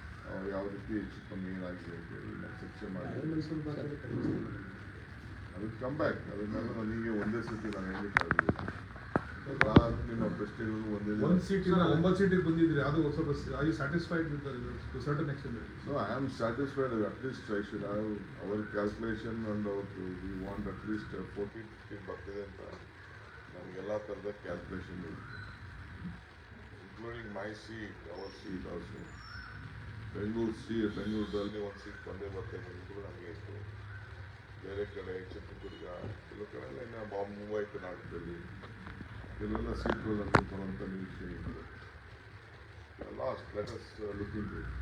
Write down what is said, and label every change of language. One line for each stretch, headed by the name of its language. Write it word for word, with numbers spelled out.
Kannada: ಅವ್ರು ಯಾವ ರೀತಿ ಹೆಚ್ಚು ಕಮ್ಮಿ ಏನಾಗಿದೆ ಅಂತೇಳಿ ನಾನು ಚರ್ಚೆ ಮಾಡ್ತೀನಿ. ಅದಕ್ಕೆ ಕಮ್ ಬ್ಯಾಕ್ ಅದನ್ನೆಲ್ಲ ನನಗೆ ಒಂದೇ ಸತಿ ನಾನು ಹೇಳಲಿಕ್ಕಾಗಲಿಲ್ಲ. ಎಲ್ಲ ನಿಮ್ಮ ಪ್ರಶ್ನೆಗಳು ಒಂದೇ ಜನ ಒಂದು ಸೀಟಿನ ಒಂಬತ್ತು ಸೀಟಿಗೆ ಬಂದಿದ್ರಿ, ಅದು ಸ್ವಲ್ಪ
English: I satisfied with to certain extent. So I am satisfied. At least I should have our calculation and our we want at least uh, fourteen fifteen
Kannada: ಬರ್ತಿದೆ ಅಂತ ನಮಗೆಲ್ಲ ಥರದ ಕ್ಯಾಲ್ಕುಲೇಷನ್ ಇದೆ,
English: Including my seat our seat also.
Kannada: Bengaluru sea ಬೆಂಗಳೂರಲ್ಲಿ ಒಂದು seat ಬಂದೇ ಬರ್ತೇನೆ ಅಂದ್ರೂ ನಮಗೆ ಇತ್ತು. ಬೇರೆ ಕಡೆ ಚಿತ್ರದುರ್ಗ ಕೆಲವು ಕಡೆ ಎಲ್ಲ ಇನ್ನು ಬಾಂಬ್ ಮುಂಬೈ ಕರ್ನಾಟಕದಲ್ಲಿ ಕೆಲವೆಲ್ಲ ಸೀಟ್ಗಳು ನಮಗೆ ಬರುವಂಥ ನಿರೀಕ್ಷೆ ಇದೆ.
English: last let us looking